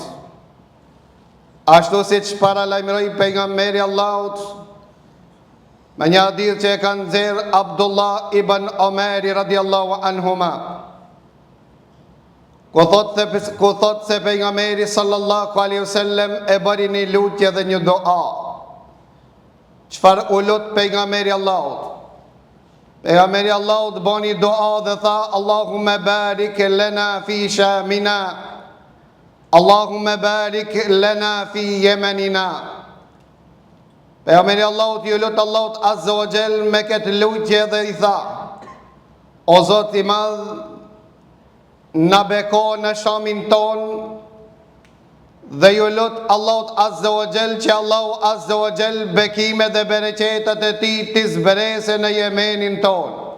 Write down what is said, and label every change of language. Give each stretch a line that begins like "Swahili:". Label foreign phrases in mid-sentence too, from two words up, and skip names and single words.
Albanian: Ashtu siç paralajmëroi pejgamberi Allahut me një hadith që e kanë nxjerrë Abdullah ibn Omeri
Arabic: رضي الله عنهما,
Albanian: ku thot se pejgamberi
Arabic: صلى الله عليه وسلم
Albanian: e bëri një lutje dhe një dua. Çfarë u lut pejgamberi Allahut? Pejgamberi Allahut bëni dua dhe tha:
Arabic: اللهم بارك لنا في شامنا، اللهم بارك لنا في يمننا.
Albanian: Pejgamberi Allahut ju lut Allahut
Arabic: عز وجل
Albanian: me këtë lutje dhe i tha: O Zot i madh, na beko në shamin ton, dhe ju lut Allahut
Arabic: عز وجل
Albanian: që Allahu
Arabic: عز وجل
Albanian: bekime dhe bereqetet e tij t'i zbrese në Yemenin ton.